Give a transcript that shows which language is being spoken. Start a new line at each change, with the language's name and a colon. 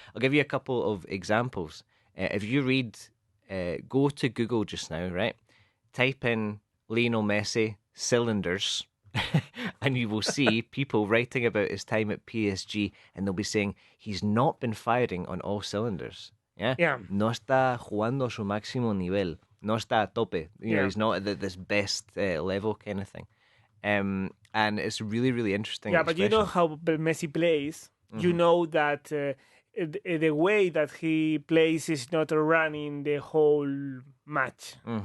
English: I'll give you a couple of examples. If you read, go to Google just now, right? Type in Lionel Messi cylinders, and you will see people writing about his time at PSG, and they'll be saying he's not been firing on all cylinders. Yeah.
Spanish: No está jugando a su máximo nivel. No está a tope.
English: You know, he's not at this best level kind of thing. And it's really, really interesting. Yeah, but you know how Messi plays. You know that the way that he plays is not running the whole match.